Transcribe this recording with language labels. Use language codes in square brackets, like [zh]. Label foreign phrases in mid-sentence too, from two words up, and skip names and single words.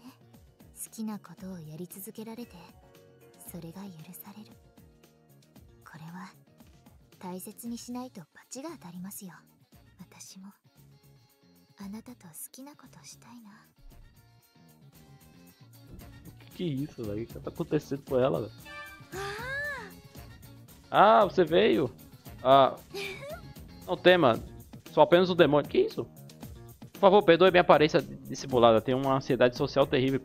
[ja] 好きなことをやり続けられてそれが許される。これは大切にしないと罰が当たりますよ。私もあなたと好きなことしたいな。 [pt] Que isso, velho? O que tá acontecendo com ela, velho? Ah, você veio? Ah, não tema, sou apenas um demônio. Que isso? Por favor, perdoe minha aparência dissimulada. Tenho uma ansiedade social terrível.